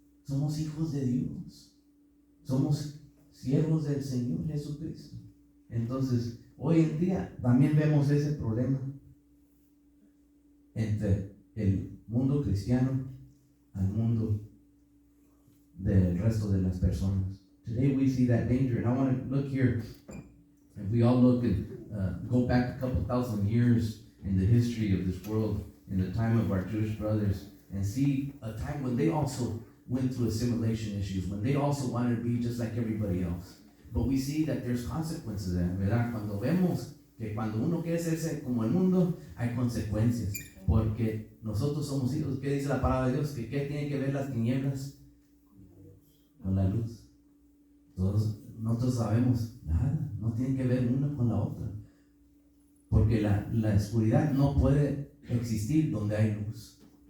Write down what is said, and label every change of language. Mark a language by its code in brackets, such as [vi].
[es] Somos hijos de Dios, somos siervos del Señor Jesucristo. Entonces, hoy en día también vemos ese problema entre el mundo cristiano al mundo del resto de las personas. [en] Today we see that danger, and I want to look here. If we all look and go back a couple thousand years in the history of this world, in the time of our Jewish brothers, and see a time when they also went through assimilation issues, when they also wanted to be just like everybody else. But we see that there's consequences there, [es] ¿verdad? Cuando vemos que cuando uno quiere hacerse como el mundo, hay consecuencias, porque nosotros somos hijos. ¿Qué dice la palabra de Dios? Que ¿qué tienen que ver las tinieblas con la luz? Todos nosotros sabemos nada, no tienen que ver una con la otra, porque la oscuridad no puede existir donde hay luz.